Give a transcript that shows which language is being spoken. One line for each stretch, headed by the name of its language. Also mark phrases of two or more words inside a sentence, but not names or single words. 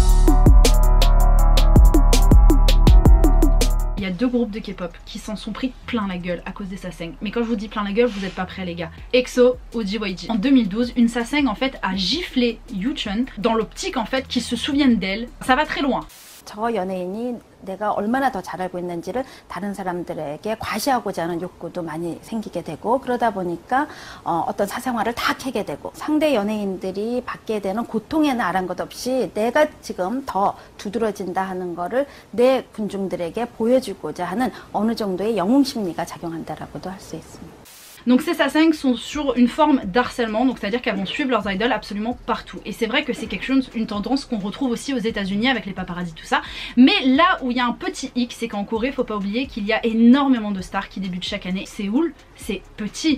French: Il y a deux groupes de K-pop qui s'en sont pris plein la gueule à cause des saseng. Mais quand je vous dis plein la gueule, vous êtes pas prêts les gars. EXO ou JYG. En 2012, une saseng en fait a giflé Yuchun dans l'optique en fait qu'ils se souviennent d'elle. Ça va très loin.
Korean: 저 연예인이 내가 얼마나 더 잘 알고 있는지를 다른 사람들에게 과시하고자 하는 욕구도 많이 생기게 되고 그러다 보니까 어떤 사생활을 다 캐게 되고 상대 연예인들이 받게 되는 고통에는 아랑곳 없이 내가 지금 더 두드러진다 하는 거를 내 군중들에게 보여주고자 하는 어느 정도의 영웅 심리가 작용한다라고도 할 수 있습니다.
French: Donc ces saseng sont sur une forme d'harcèlement, donc c'est-à-dire qu'elles vont suivre leurs idoles absolument partout. Et c'est vrai que c'est quelque chose, une tendance qu'on retrouve aussi aux États-Unis avec les paparazzis tout ça. Mais là où il y a un petit hic, c'est qu'en Corée, faut pas oublier qu'il y a énormément de stars qui débutent chaque année. Séoul, c'est petit.